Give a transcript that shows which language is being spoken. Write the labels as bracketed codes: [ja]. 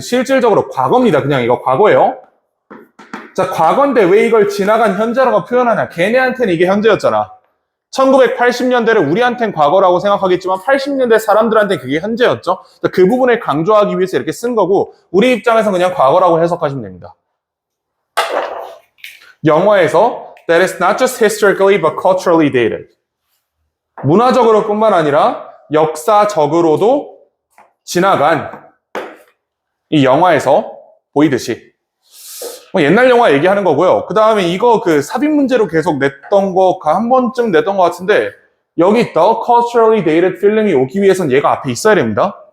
[ko] 실질적으로 과거입니다. 그냥 이거 과거예요. 자, 과거인데 왜 이걸 지나간 현재라고 표현하냐. 걔네한테는 이게 현재였잖아. 1980년대를 우리한텐 과거라고 생각하겠지만 80년대 사람들한테는 그게 현재였죠. 그 부분을 강조하기 위해서 이렇게 쓴 거고, 우리 입장에서 그냥 과거라고 해석하시면 됩니다. 영화에서 [en] that is not just historically but culturally dated. [ko] 문화적으로 뿐만 아니라 역사적으로도 지나간 이 영화에서 보이듯이. 옛날 영화 얘기하는 거고요. 그 다음에 이거 그 삽입 문제로 계속 냈던 거 한 번쯤 냈던 것 같은데, 여기 [en] the culturally dated [ko] 필름이 오기 위해선 얘가 앞에 있어야 됩니다.